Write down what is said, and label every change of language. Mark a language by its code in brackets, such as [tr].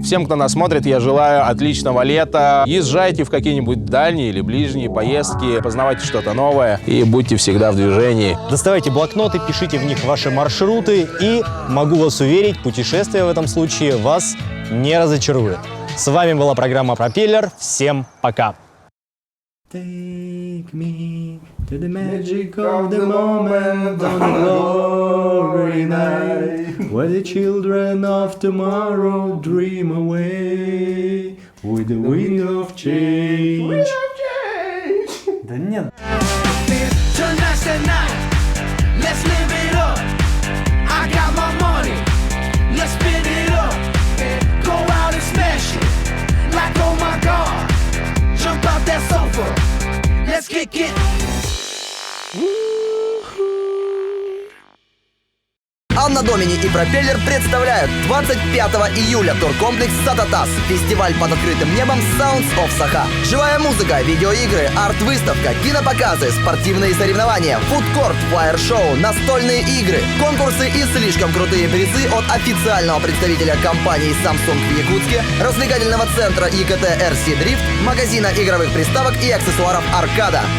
[ru] Всем, кто нас смотрит, я желаю отличного лета. Езжайте в какие-нибудь дальние или ближние поездки, познавайте что-то новое и будьте всегда в движении. Доставайте блокноты, пишите в них ваши маршруты, и могу вас уверить, путешествие в этом случае вас не разочарует. С вами была программа «Пропеллер». Всем пока! [en] Take me to the magic of the moment on a glory night, where the children of tomorrow dream away with the wind of change. [ru] Да нет. [en] Tonight's the night, let's live it up. I got my money, let's spin it up. Go out and smash it, like oh my god. Jump out that sofa, let's kick it. [ru] Анна Домини и Пропеллер представляют 25 июля туркомплекс «Сататас». Фестиваль под открытым небом Sounds of Sakha. Живая музыка, видеоигры, арт-выставка, кинопоказы, спортивные соревнования, фудкорт, флайер-шоу, настольные игры, конкурсы и слишком крутые призы от официального представителя компании Samsung в Якутске, развлекательного центра ИКТ RC Drift, магазина игровых приставок и аксессуаров «Аркада».